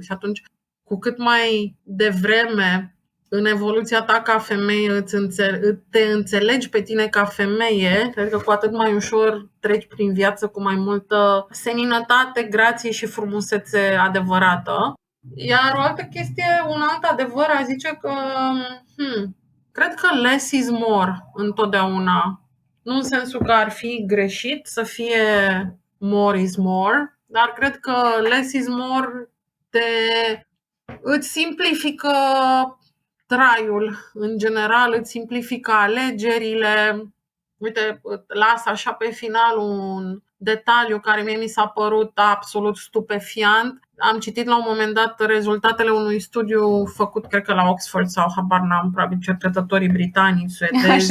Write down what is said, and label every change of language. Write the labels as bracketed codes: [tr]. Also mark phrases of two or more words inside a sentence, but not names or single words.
[ro] Și atunci, cu cât mai devreme în evoluția ta ca femeie te înțelegi pe tine ca femeie, cred că cu atât mai ușor treci prin viață cu mai multă seninătate, grație și frumusețe adevărată. Iar o altă chestie, un alt adevăr, aș zice că cred că [en] less is more [ro] întotdeauna. Nu în sensul că ar fi greșit să fie [en] more is more, [ro] dar cred că [en] less is more [ro] îți simplifică traiul în general, îți simplifică alegerile. Uite, las așa pe final un detaliu care mie mi s-a părut absolut stupefiant. Am citit la un moment dat rezultatele unui studiu făcut, cred că la Oxford sau habar n-am, probabil cercetătorii britanici, suedezi.